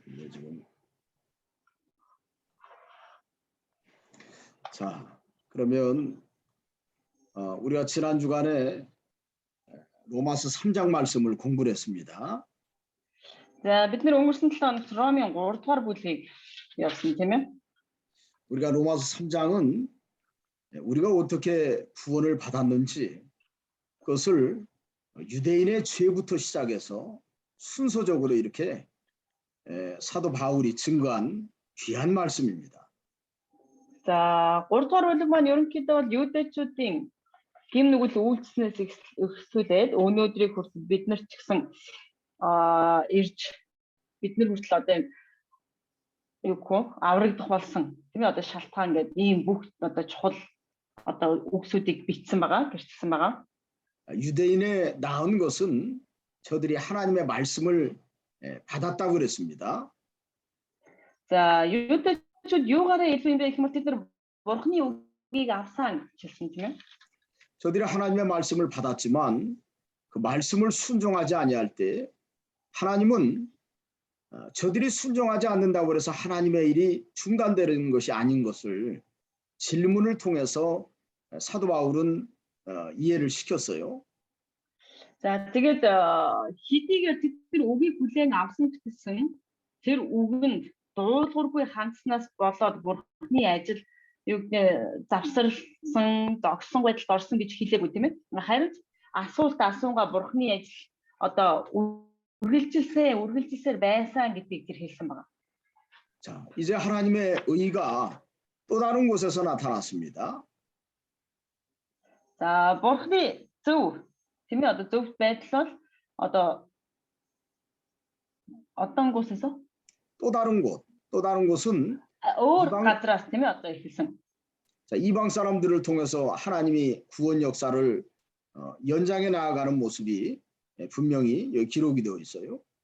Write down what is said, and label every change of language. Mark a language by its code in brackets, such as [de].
[ko] 지금 자, 그러면 우리가 지난 주간에 로마서 3장 말씀을 공부를 했습니다. [mn] За бид нэр өнгөрсөн 7 хоногт Ромын 3 дугаар бүлгийг явсан тийм ээ. [ko] 우리가 로마서 3장은 우리가 어떻게 구원을 받았는지 그것을 유대인의 죄부터 시작해서 순서적으로 이렇게 사도 바울이 증거한 귀한 말씀입니다. [mn] За 3 дугаар бүлэг маань ерөнхийдөө бол юудэчүүдийн гим нүгэл үйлчлснээс эхлүүлээд өнөөдрийг хүртэл бид нар ч гэсэн ирж бид нар хүртэл одоо юу гэх аврагдах болсон тийм ээ одоо шалтгаан гэдэг ийм бүх одоо чухал одоо үгсүүдийг бичсэн байгаа, гэрчилсэн байгаа. [ko] 유대인의 나은 것은 저들이 하나님의 말씀을 받았다고 그랬습니다. [mn] За юудэчүүд юугаараа илүү юм бэ гэх юм бол тэд нар бурхны үгийг авсан гэсэн тийм ээ. [ko] 저들이 하나님의 말씀을 받았지만 그 말씀을 순종하지 아니할 때 하나님은 저들이 순종하지 않는다고 해서 하나님의 일이 중단되는 것이 아닌 것을 질문을 통해서 사도 바울은 이해를 시켰어요. [mn] За тэгээд хэдийгээр тэд нар үгийг хүлээн авсан ч гэсэн тэр үгэнд дуулуургүй хандснаас болоод бурхны ажил юу гэдэг завсарлсан, зогсон байдалд орсон гэж хэлээгүй тийм ээ. Харин асуулт асуунгаа бурхны ажил одоо үргэлжилсээр байсан гэдгийг тэр хэлсэн байна. [ko] 자, 이제 하나님의 의가 또 다른 곳에서 나타났습니다. [mn] За бурхны зөв тийм ээ одоо зөв байдал бол одоо [ko] 어떤 곳에서 또 다른 곳은 [mn] өөр газраас тийм ээ одоо хэлсэн. [ko] 자, 이방 사람들을 통해서 하나님이 구원 역사를 연장해 나아가는 모습이 분명히 여기 기록이 되어 있어요.